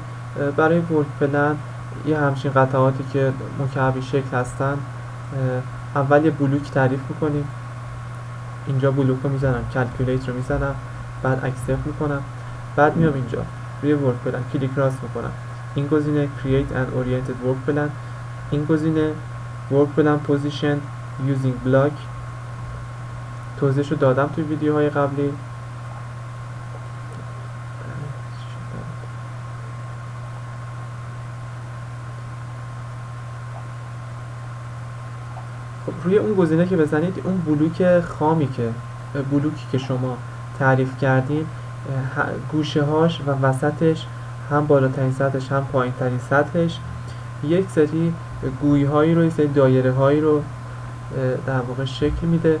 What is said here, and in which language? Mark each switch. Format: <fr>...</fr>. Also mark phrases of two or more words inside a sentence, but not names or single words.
<fa>برای</fa> <en>work plan</en> <fa>یه همچین قطعاتی که مکعبی شکل هستن، اول یه بلوک تعریف میکنیم. اینجا بلوک رو میزنم، کلکولیت رو میزنم، بعد اکسپت میکنم، بعد میام اینجا روی</fa> <en>work plan</en> <fa>کلیک راست میکنم. این گزینه</fa> <en>create an oriented work plan،</en> <fa>این گزینه</fa> <en>work plan position using block.</en> <fa>توضیحشو دادم توی ویدیوهای قبلی. خب روی اون گزینه که بزنید، اون بلوکی که شما تعریف کردین، گوشه هاش و وسطش، هم بالاترین سطحش هم پایین ترین سطحش، یک سری گویی هایی رو، یک سری دایره هایی رو در واقع شکل میده.</fa>